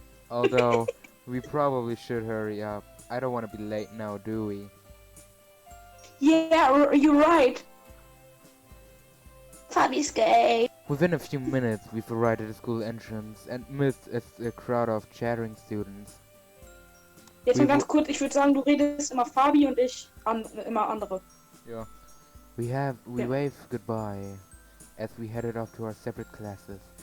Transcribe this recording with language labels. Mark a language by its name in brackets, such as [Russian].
[English] Although, we probably should hurry up. I don't want to be late now, do we? Yeah, you're right. Fabi's gay. Within a few minutes, we've arrived at the school entrance and missed a crowd of chattering students. [German] Jetzt mal ganz kurz, ich würde sagen, du redest immer Fabi und ich immer andere. [English] Yeah. We wave goodbye as we headed off to our separate classes.